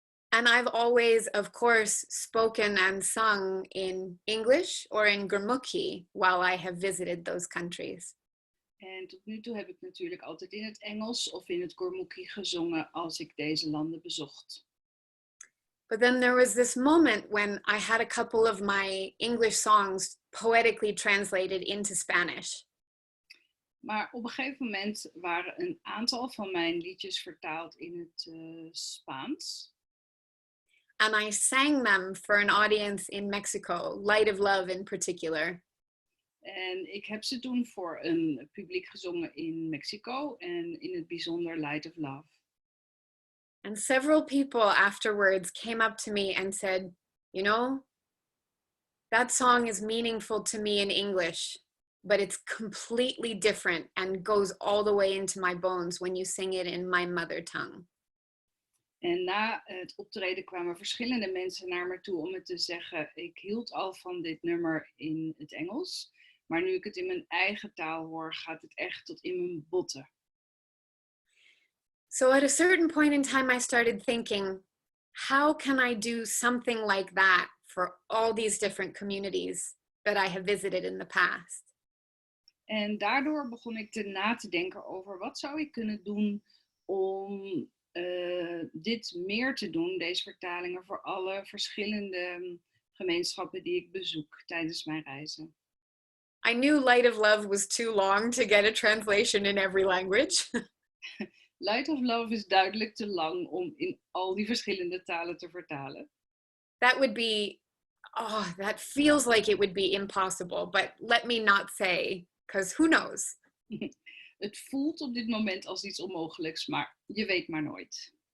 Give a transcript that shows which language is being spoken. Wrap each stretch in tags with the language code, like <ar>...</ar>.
<en>And I've always, of course, spoken and sung in English or in Gurmukhi while I have visited those countries.</en> <nl>En tot nu toe heb ik natuurlijk altijd in het Engels of in het Gurmukhi gezongen als ik deze landen bezocht.</nl> <en>But then there was this moment when I had a couple of my English songs poetically translated into Spanish.</en> <nl>Maar op een gegeven moment waren een aantal van mijn liedjes vertaald in het Spaans.</nl> <en>And I sang them for an audience in Mexico, Light of Love in particular.</en> <nl>En ik heb ze toen voor een publiek gezongen in Mexico en in het bijzonder Light of Love.</nl> <en>And several people afterwards came up to me and said, you know, that song is meaningful to me in English, but it's completely different and goes all the way into my bones when you sing it in my mother tongue.</en> <nl>En na het optreden kwamen verschillende mensen naar me toe om me te zeggen, ik hield al van dit nummer in het Engels, maar nu ik het in mijn eigen taal hoor, gaat het echt tot in mijn botten.</nl> <en>So at a certain point in time, I started thinking, how can I do something like that for all these different communities that I have visited in the past?</en> <nl>En daardoor begon ik na te denken over wat zou ik kunnen doen om dit meer te doen, deze vertalingen, voor alle verschillende gemeenschappen die ik bezoek tijdens mijn reizen.</nl> <en>I knew Light of Love was too long to get a translation in every language.</en> <nl>Light of Love is duidelijk te lang om in al die verschillende talen te vertalen.</nl> <en>That would be, oh, that feels like it would be impossible, but let me not say, because who knows?</en> <nl>Het voelt op dit moment als iets onmogelijks, maar je weet maar nooit.</nl>